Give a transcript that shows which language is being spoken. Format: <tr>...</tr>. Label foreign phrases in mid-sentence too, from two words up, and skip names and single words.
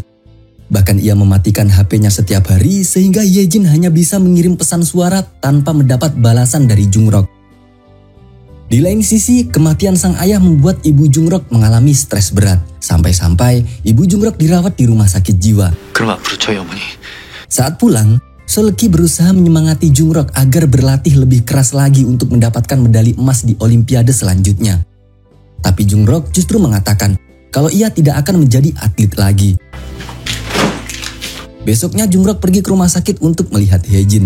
<id>Bahkan ia mematikan HP-nya setiap hari sehingga Hyejin hanya bisa mengirim pesan suara tanpa mendapat balasan dari Jungrok. Di lain sisi, kematian sang ayah membuat ibu Jungrok mengalami stres berat. Sampai-sampai ibu Jungrok dirawat di rumah sakit jiwa.</id> <ko>그럼 앞으로 저희 어머니</ko> <id>Saat pulang, Seulgi berusaha menyemangati Jungrok agar berlatih lebih keras lagi untuk mendapatkan medali emas di Olimpiade selanjutnya. Tapi Jungrok justru mengatakan kalau ia tidak akan menjadi atlet lagi. Besoknya Jungrok pergi ke rumah sakit untuk melihat Hyejin.</id>